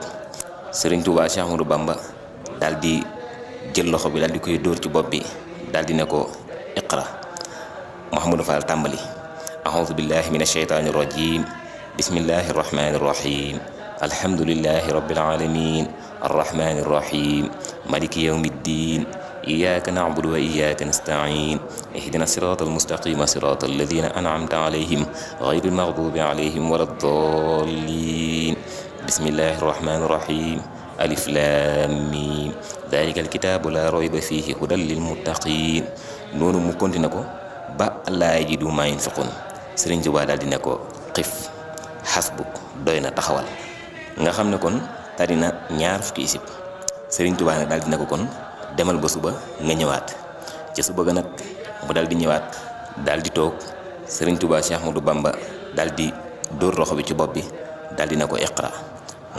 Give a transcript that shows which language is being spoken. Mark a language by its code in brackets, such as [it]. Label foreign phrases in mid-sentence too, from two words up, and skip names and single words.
[wo] Sëriñ Tuubaa Cheikh Ahmadou Bamba daal di jël loxo bi daal di koy dóor ci bopp bi daal di ne ko, iqra. [ar] Mouhamadou Fall tàmbali, أعوذ بالله من الشيطان الرجيم بسم الله الرحمن الرحيم الحمد لله رب العالمين الرحمن الرحيم مالك يوم الدين, إياك نعبد وإياك نستعين اهدنا الصراط المستقيم صراط الذين أنعمت عليهم غير المغضوب عليهم ولا الضالين بسم الله الرحمن الرحيم الم ذلك الكتاب لا ريب فيه هدى للمتقين [wo] noonu mu continué ko ba [ar] لا يجد ما ينفقون [wo] Sëriñ Tuubaa daal di ne ko xif xasbuk doy na taxawal nga xam ne kon tari na ñaar fukki isib Sëriñ Tuubaa nag daal di ne ko kon demal ba suba nga ñëwaat ca suba ga nag mu daal di ñëwaat daal di toog Sëriñ Tuubaa Cheikh Ahmadou Bamba daal di dóor loxo bi ci bopp bi daal di ne ko iqra mu